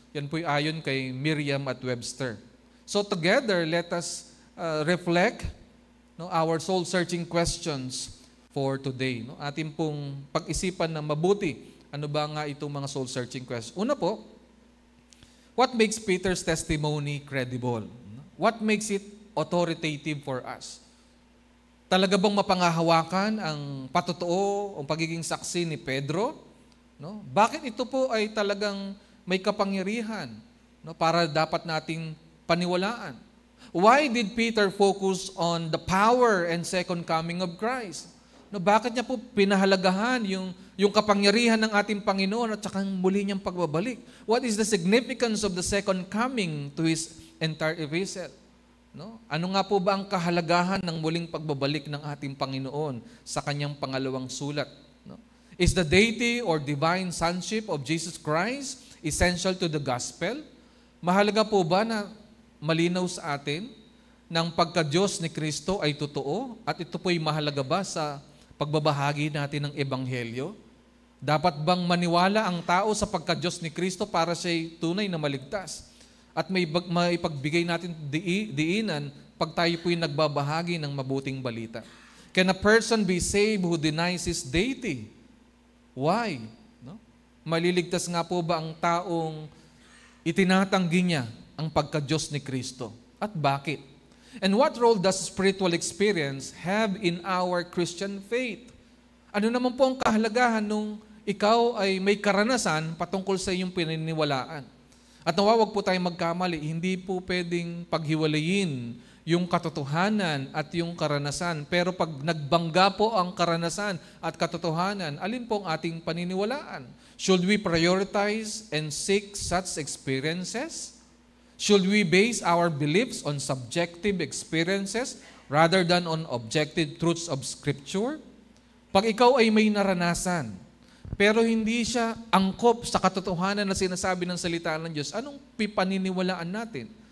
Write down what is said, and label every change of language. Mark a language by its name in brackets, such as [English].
[Filipino] Yan po ayon kay Merriam at Webster. [English] So together, let us reflect our soul-searching questions for today. No? [Filipino] Atin pong pag-isipan na mabuti, ano ba nga itong mga soul-searching questions. Una po, [English] what makes Peter's testimony credible? What makes it authoritative for us? [Filipino] Talaga bang mapangahawakan ang patotoo, ang pagiging saksi ni Pedro? No? Bakit ito po ay talagang may kapangyarihan, no, para dapat nating paniwalaan? [English] Why did Peter focus on the power and second coming of Christ? [Filipino] No, bakit niya po pinahalagahan yung kapangyarihan ng ating Panginoon at saka muli niyang pagbabalik? [English] What is the significance of the second coming to his entire epistle? [Filipino] No? Ano nga po ba ang kahalagahan ng muling pagbabalik ng ating Panginoon sa kanyang pangalawang sulat? No? [English] Is the deity or divine sonship of Jesus Christ essential to the gospel? [Filipino] Mahalaga po ba na malinaw sa atin ng pagka-Diyos ni Kristo ay totoo at ito po'y mahalaga ba sa pagbabahagi natin ng Ebanghelyo? Dapat bang maniwala ang tao sa pagka-Diyos ni Kristo para siya'y tunay na maligtas? At may ipagbigay natin diinan pag tayo po'y nagbabahagi ng mabuting balita. [English] Can a person be saved who denies his deity? Why? No? [Filipino] Maliligtas nga po ba ang taong itinatanggi niya ang pagka-Diyos ni Kristo? At bakit? [English] And what role does spiritual experience have in our Christian faith? [Filipino] Ano naman po ang kahalagahan nung ikaw ay may karanasan patungkol sa iyong pininiwalaan? At nawawag po tayong magkamali, hindi po pwedeng paghiwalayin yung katotohanan at yung karanasan. Pero pag nagbangga po ang karanasan at katotohanan, alin po ang ating paniniwalaan? [English] Should we prioritize and seek such experiences? Should we base our beliefs on subjective experiences rather than on objective truths of Scripture. [Filipino] Pag ikaw ay may naranasan, pero hindi siya angkop sa katotohanan na sinasabi ng salita ng Diyos, anong pipaniniwalaan natin?